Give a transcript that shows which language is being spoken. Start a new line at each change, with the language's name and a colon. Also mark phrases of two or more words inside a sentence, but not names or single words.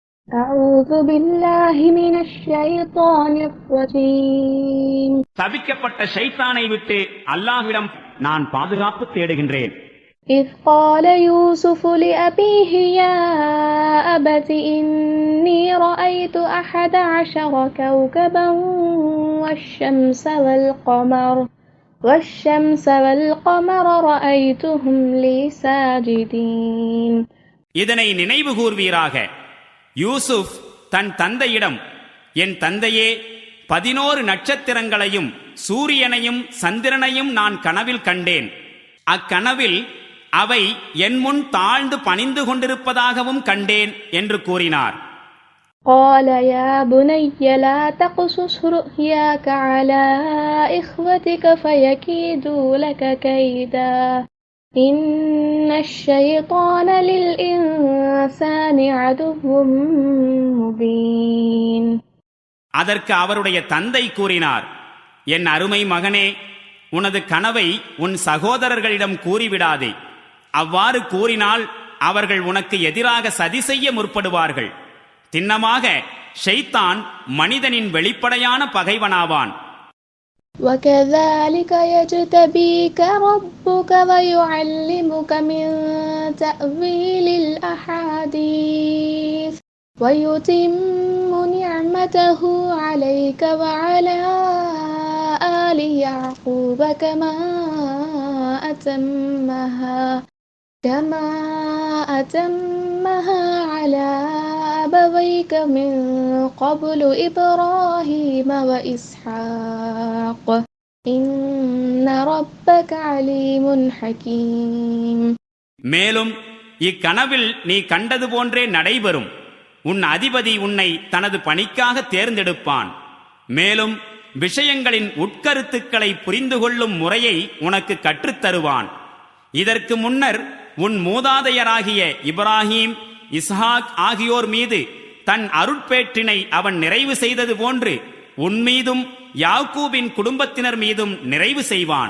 Arabic: أعوذ بالله من الشيطان الرجيم.
Tamil: சபிக்கப்பட்ட ஷைத்தானை விட்டு அல்லாஹ்விடம் நான் பாதுகாப்பு தேடுகின்றேன்.
Arabic: إذ قال يوسف لأبيه يا أبت إني رأيت 11 كوكبا والشمس والقمر رأيتهم لي ساجدين.
Tamil: இதனை நினைவு கூர்வீராக. யூசுப் தன் தந்தையிடம், என் தந்தையே, 11 நட்சத்திரங்களையும் சூரியனையும் சந்திரனையும் நான் கனவில் கண்டேன். அக்கனவில் அவை என் முன் தாழ்ந்து பணிந்து கொண்டிருப்பதாகவும் கண்டேன் என்று கூறினார்.
Arabic: قال يا بني لا تقصص رؤياك على إخوتك فيكيدوا لك كيدا إن الشيطان للإنسان عدو مبين.
Tamil: அதற்கு அவருடைய தந்தை கூறினார், என் அருமை மகனே, உனது கனவை உன் சகோதரர்களிடம் கூறிவிடாதே. அவ்வாறு கூறினால் அவர்கள் உனக்கு எதிராக சதி செய்ய முற்படுவார்கள். திண்ணமாக ஷைத்தான் மனிதனின் வெளிப்படையான பகைவனாவான்.
Arabic: وكذلك يجتبيك ربك ويعلمك من تأويل الأحاديث ويتم نعمته عليك وعلى آل يعقوب كما أتمها على أبويك من قبل إبراهيم وإسحاق إن ربك عليم حكيم.
Tamil: மேலும் இக்கனவில் நீ கண்டது போன்றே நடைபெறும். உன் அதிபதி உன்னை தனது பணிக்காக தேர்ந்தெடுப்பான். மேலும் விஷயங்களின் உட்கருத்துக்களை புரிந்து கொள்ளும் முறையை உனக்கு கற்றுத்தருவான். இதற்கு முன்னர் உன் மூதாதையராகிய இப்ராஹீம், இஸ்ஹாக் ஆகியோர் மீது தன் அருட்பேற்றினை அவன் நிறைவு செய்தது போன்று உன் மீதும் யாக்கூபின் குடும்பத்தினர் மீதும் நிறைவு செய்வான்.